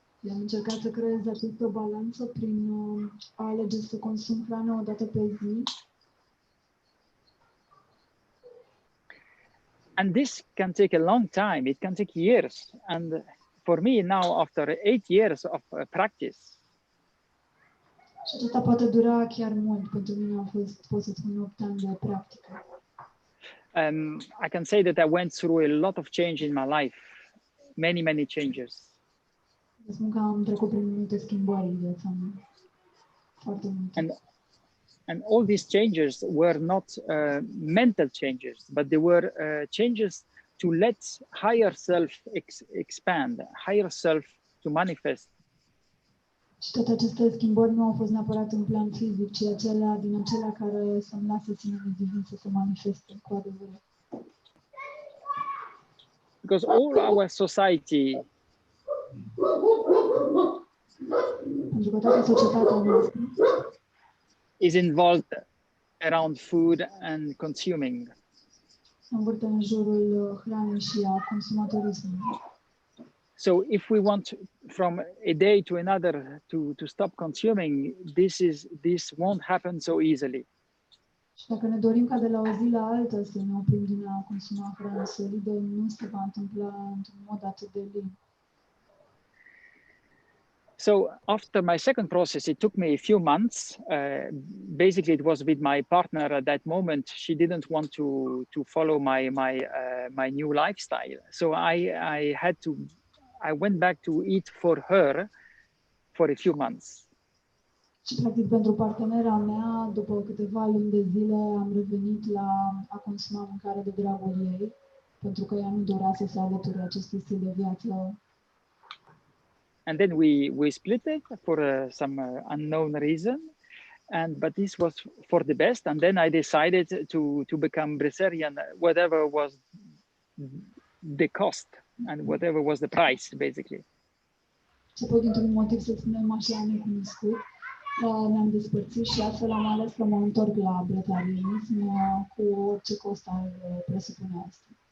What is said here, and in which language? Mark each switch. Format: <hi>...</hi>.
<ro>Am încercat să creez această balanță prin a alege să consum hrană o dată pe zi.</ro> <en>And this can take a long time. It can take years. And for me now, after 8 years of practice,</en> <ro>Și acesta poate dura chiar mult. Pentru mine au fost, pot să spun, 8 ani de practică.</ro> <en>I can say that I went through a lot of change in my life, many changes.</en> <ro>Spun că am trecut prin multe schimbări în viața mea. Foarte multe.</ro> <en>And all these changes were not mental changes, but they were changes to let higher self expand, higher self to manifest.</en> <ro>Și toate aceste schimbări nu au fost neapărat în plan fizic, ci din acelea care să-mi lasă sinele divin să se manifeste cu adevărat.</ro> <en>Because all our society</en> <ro>Pentru că toată societatea noastră</ro> <en>is involved around food and consuming.</en> <ro>se învârte în jurul hranei și a consumatorismului.</ro> <en>So if we want from a day to another to stop consuming, this won't happen so easily.</en> <ro>Și dacă ne dorim ca de la o zi la alta să ne oprim din a consuma hrană solidă, nu se va întâmpla într-un mod atât de lin.</ro> <en>So after my second process, it took me a few months. Basically, it was with my partner at that moment. She didn't want to follow my new lifestyle. So I went back to eat for her for a few months.</en> <ro>Și practic pentru partenera mea, după câteva luni de zile, am revenit la a consuma mâncare de dragul ei, pentru că ea nu dorea să se alăture acestui stil de viață.</ro> <en>And then we split it for some unknown reason, but this was for the best. And then I decided to become Brazilian, whatever was the cost and whatever was the price, basically.</en> <ro>Și apoi, dintr-un motiv, să spunem așa, necunoscut, ne-am despărțit și astfel am ales să mă întorc la brătarianism cu orice cost ar presupune asta.</ro>